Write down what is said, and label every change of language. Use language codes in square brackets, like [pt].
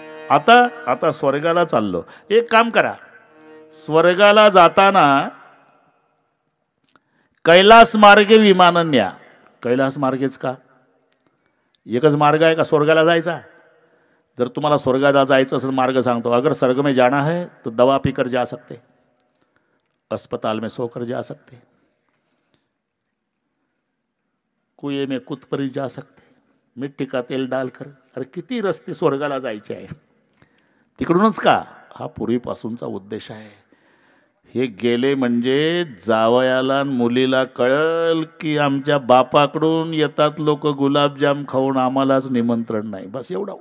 [mr] आता स्वर्गाला चाललो. एक काम करा, स्वर्गाला जाताना कैलास मार्गे विमानं न्या. कैलास मार्गेच का? एकच मार्ग आहे का स्वर्गाला जायचा? जर तुम्हाला स्वर्गाला जायचं असेल मार्ग सांगतो. [hi] अगर स्वर्ग में जाना है तो दवा पीकर जा सकते, अस्पताल में सोकर जा सकते, कुएं में कूदकर जा सकते, मिट्टी का तेल डालकर. [mr] अरे किती रस्ते स्वर्गाला जायचे आहे. तिकडूनच का? हा पूर्वीपासूनचा उद्देश आहे. हे गेले म्हणजे जावयाला मुलीला कळल की आमच्या बापाकडून येतात लोक गुलाबजाम खाऊन, आम्हालाच निमंत्रण नाही. बस एवढा.